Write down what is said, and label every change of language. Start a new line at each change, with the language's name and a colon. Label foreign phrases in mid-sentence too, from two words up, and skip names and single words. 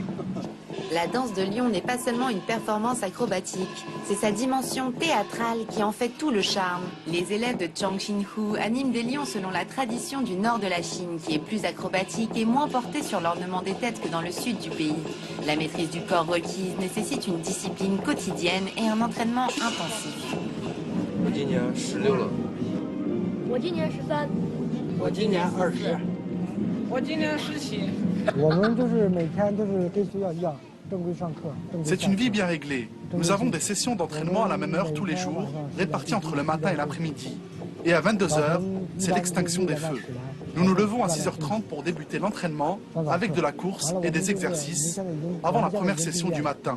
French: La danse de lion n'est pas seulement une performance acrobatique, c'est sa dimension théâtrale qui en fait tout le charme. Les élèves de Chongqinghu animent des lions selon la tradition du nord de la Chine, qui est plus acrobatique et moins portée sur l'ornement des têtes que dans le sud du pays. La maîtrise du corps requise nécessite une discipline quotidienne et un entraînement intensif.
Chinese: 我今年16了。我今年13。我今年20。我今年17。我们就是每天都是跟学校一样。
French: C'est une vie bien réglée. Nous avons des sessions d'entraînement à la même heure tous les jours, réparties entre le matin et l'après-midi. Et à 22 h, c'est l'extinction des feux. Nous nous levons à 6h30 pour débuter l'entraînement avec de la course et des exercices avant la première session du matin.